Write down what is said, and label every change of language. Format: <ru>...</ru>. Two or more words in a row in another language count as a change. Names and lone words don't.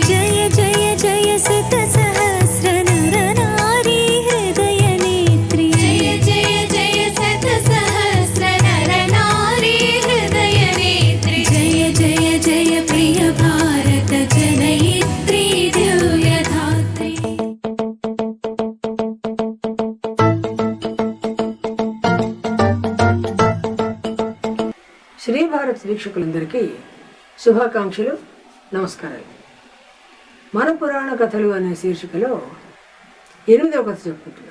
<te>జయ జయ జయ శత సహస్ర నర నారీ హృదయ నేత్రీ। జయ జయ జయ శత సహస్ర నర నారీ హృదయ నేత్రీ। జయ జయ జయ ప్రియ భారత జనయిత్రీ దివ్యధాత్రీ। శ్రీ భారత్ వీక్షకులందరికీ శుభాకాంక్షలు, నమస్కారాలు. మన పురాణ కథలు అనే శీర్షికలో 8వ కథ చెప్పుకుంటున్నాం.</te>